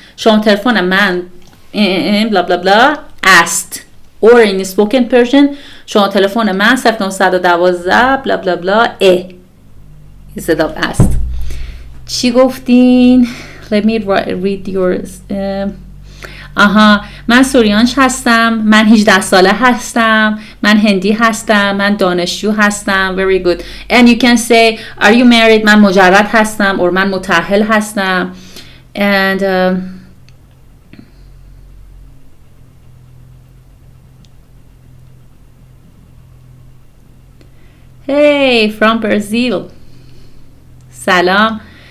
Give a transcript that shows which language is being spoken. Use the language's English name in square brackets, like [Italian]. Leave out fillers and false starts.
[Persian] شماره تلفن من [English] blah blah blah asked. Or in spoken Persian [Persian] شماره تلفن من [English] 0912 blah blah blah instead of asked. [Persian] چی گفتین؟ [English] Let me read yours. [Persian] آها من سوریانش هستم، من 18 ساله هستم، من هندی هستم، من دانشجو هستم. [English] Very good. And you can say are you married؟ [Persian] من مجرد هستم [English] or [Persian] من متأهل هستم. [English] And hey from Brazil. سلام.